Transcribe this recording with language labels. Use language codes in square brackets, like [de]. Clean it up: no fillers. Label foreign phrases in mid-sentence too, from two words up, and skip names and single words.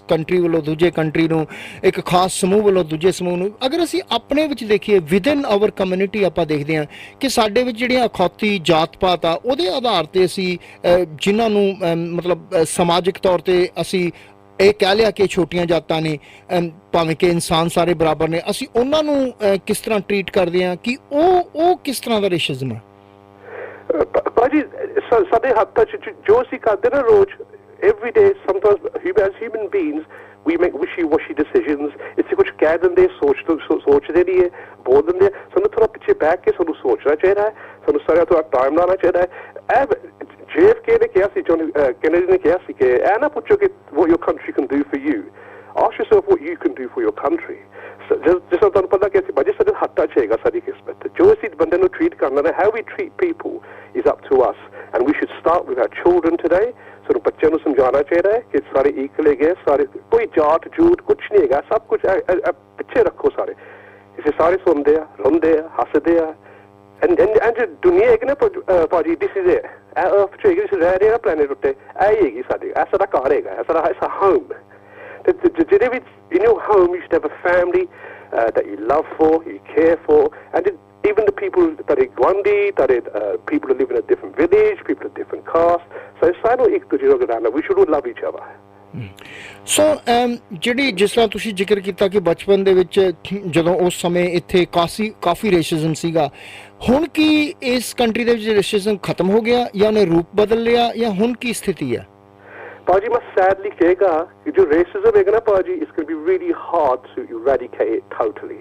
[pa] ਕੰਟਰੀ ਵੱਲੋਂ ਦੂਜੇ ਕੰਟਰੀ ਨੂੰ, ਇੱਕ ਖਾਸ ਸਮੂਹ ਵੱਲੋਂ ਦੂਜੇ ਸਮੂਹ ਨੂੰ, ਅਗਰ ਅਸੀਂ ਆਪਣੇ ਵਿੱਚ ਦੇਖੀਏ [en] within our community [pa] ਆਪਾਂ ਦੇਖਦੇ ਹਾਂ ਕਿ ਸਾਡੇ ਵਿੱਚ ਜਿਹੜੀਆਂ ਅਖੌਤੀ ਜਾਤ ਪਾਤ ਆ ਉਹਦੇ ਆਧਾਰ ਤੇ ਅਸੀਂ ਜਿਨ੍ਹਾਂ ਨੂੰ ਮਤਲਬ ਸਮਾਜਿਕ ਤੌਰ ਤੇ ਅਸੀਂ ਇਹ ਕਹਿ ਲਿਆ ਕਿ ਛੋਟੀਆਂ ਜਾਤਾਂ ਨੇ, ਭਾਵੇਂ ਕਿ ਇਨਸਾਨ ਸਾਰੇ ਬਰਾਬਰ ਨੇ, ਅਸੀਂ ਉਹਨਾਂ ਨੂੰ ਕਿਸ ਤਰ੍ਹਾਂ ਟਰੀਟ ਕਰਦੇ ਹਾਂ ਕਿ ਉਹ ਕਿਸ ਤਰ੍ਹਾਂ ਦਾ ਰੇਸ਼ਿਜ਼ਮ ਹੈ? ਭਾਜੀ ਸਾਡੇ ਹੱਥਾਂ 'ਚ ਜੋ ਅਸੀਂ ਕਰਦੇ ਨਾ ਰੋਜ਼ [en] every day, sometimes as human beings we make wishy-washy decisions. [pa] ਇਸੇ ਕੁਝ ਕਹਿ ਦਿੰਦੇ, ਸੋਚਦੇ ਨਹੀਂ ਹੈ, ਬੋਲ ਦਿੰਦੇ। ਸਾਨੂੰ ਥੋੜਾ ਪਿੱਛੇ ਬੈਠ ਕੇ ਸਾਨੂੰ ਸੋਚਣਾ ਚਾਹੀਦਾ ਹੈ, ਸਾਨੂੰ ਸਾਰਿਆਂ ਥੋੜਾ ਟਾਈਮ ਲਾਉਣਾ ਚਾਹੀਦਾ ਹੈ। JFK ਨੇ ਕਿਹਾ ਸੀ, ਜੌਨ ਕੈਨੇਡੀ ਨੇ ਕਿਹਾ ਸੀ ਕਿ ਇਹ ਨਾ ਪੁੱਛੋ ਕਿ [en] what your country can do for you, ask yourself what you can do for your country. [pa] ਜਿਸ ਤਰ੍ਹਾਂ ਤੁਹਾਨੂੰ ਪਤਾ ਕਿ ਅਸੀਂ ਭਾਜੀ ਸਾਡੇ ਹੱਥਾਂ 'ਚ ਹੈਗਾ ਸਾਡੀ ਕਿਸਮਤ, ਜੋ ਅਸੀਂ ਬੰਦੇ ਨੂੰ ਟਰੀਟ ਕਰਨਾ ਹੈ, [en] how we treat people is up to us, and we should start with our children today. [pa] ਸਾਨੂੰ ਬੱਚਿਆਂ ਨੂੰ ਸਮਝਾਉਣਾ ਚਾਹੀਦਾ ਹੈ ਕਿ ਸਾਰੇ ਇਕੁਅਲ ਹੈਗੇ, ਸਾਰੇ ਕੋਈ ਜਾਤ ਜੂਤ ਕੁਛ ਨਹੀਂ ਹੈਗਾ, ਸਭ ਕੁਛ ਪਿੱਛੇ ਰੱਖੋ ਸਾਰੇ। ਇਸੇ ਸਾਰੇ ਸੁਣਦੇ ਆ, ਰੋਂਦੇ ਆ, ਹੱਸਦੇ ਆ। And ਦੁਨੀਆ ਹੈਗੀ ਨਾ ਭਾਜੀ, [en] this is it. [pa] ਅਰਥ 'ਚ ਹੈਗੀ, ਅਸੀਂ ਰਹਿ ਰਹੇ ਹਾਂ ਪਲੈਨਟ ਉੱਤੇ, ਇਹ ਹੈਗੀ ਸਾਡੀ, ਇਹ ਸਾਡਾ ਘਰ ਹੈਗਾ, ਇਹ ਸਾਡਾ ਹੋਮ। ਜਿਹਦੇ ਵਿੱਚ [en] in your home you should have a family that you love for, you care for, and even the people that are Gwandi, that are people who live in a different village, people of different caste. [pa] So ਸਾਨੂੰ ਇੱਕ ਦੂਜੇ ਨੂੰ ਗਰਾਣਾ, [en] we should all love each other. [pa] ਸੋ ਜਿਹੜੀ ਜਿਸ ਤਰ੍ਹਾਂ ਤੁਸੀਂ ਜ਼ਿਕਰ ਕੀਤਾ ਕਿ ਬਚਪਨ ਦੇ ਵਿੱਚ ਜਦੋਂ ਉਸ ਸਮੇਂ ਇੱਥੇ ਕਾਫੀ ਰੇਸ਼ਿਜ਼ਮ ਸੀਗਾ, ਹੁਣ ਕੀ ਇਸ ਕੰਟਰੀ ਦੇ ਵਿੱਚ ਰੇਸ਼ਿਜ਼ਮ ਖਤਮ ਹੋ ਗਿਆ ਜਾਂ ਉਹਨੇ ਰੂਪ ਬਦਲ ਲਿਆ ਜਾਂ ਹੁਣ ਕੀ ਸਥਿਤੀ ਹੈ? ਭਾਜੀ ਮੈਂ ਸੈਡਲੀ ਕਹੇਗਾ ਕਿ ਜੋ ਰੇਸਿਜ਼ਮ ਹੈਗਾ ਨਾ ਭਾਜੀ, [en] it's going to be really hard to eradicate it totally.